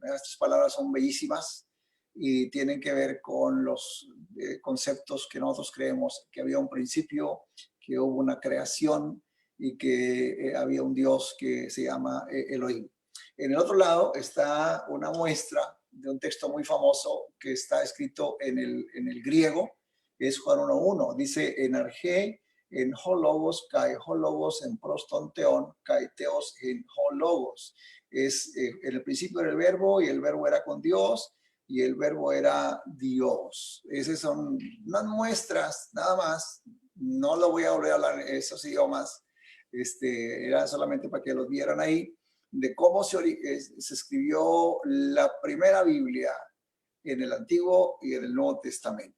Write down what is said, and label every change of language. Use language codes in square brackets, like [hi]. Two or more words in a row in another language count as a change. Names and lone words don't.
[es] Estas palabras son bellísimas y tienen que ver con los conceptos que nosotros creemos, que había un principio, que hubo una creación y que había un Dios que se llama Elohim. En el otro lado está una muestra de un texto muy famoso que está escrito en el griego, es Juan 1:1. [el] Dice, ἐν ἀρχῇ ἦν ὁ λόγος, καὶ ὁ λόγος ἦν πρὸς τὸν θεόν, καὶ θεὸς ἦν ὁ λόγος. [es] En el principio era el verbo, y el verbo era con Dios, y el verbo era Dios. Esas son unas muestras, nada más. No lo voy a volver a hablar en esos idiomas. Era solamente para que los vieran ahí, de cómo se escribió la primera Biblia en el Antiguo y en el Nuevo Testamento.